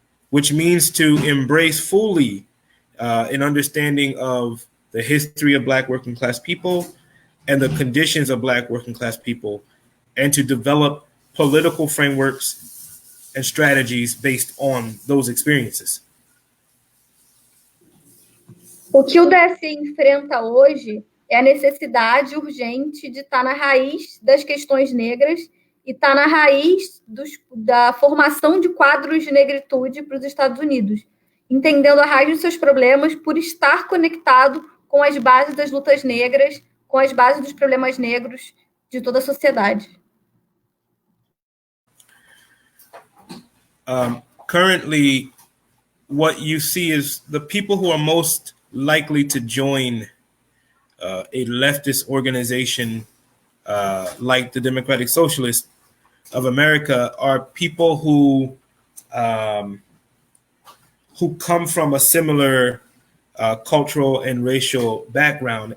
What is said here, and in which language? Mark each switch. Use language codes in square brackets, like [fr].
[en] which means to embrace fully an understanding of the history of Black working class people and the conditions of Black working class people, and to develop political frameworks and strategies based on those experiences. [pt] O que o DSE enfrenta hoje é a necessidade urgente de estar na raiz das questões negras e estar na raiz da formação de quadros de negritude para os Estados Unidos, entendendo a raiz dos seus problemas por estar conectado com as bases das lutas negras, com as bases dos problemas negros de toda a sociedade. [en] Currently, what you see is the people who are most likely to join a leftist organization like the Democratic Socialists of America are people who come from a similar cultural and racial background.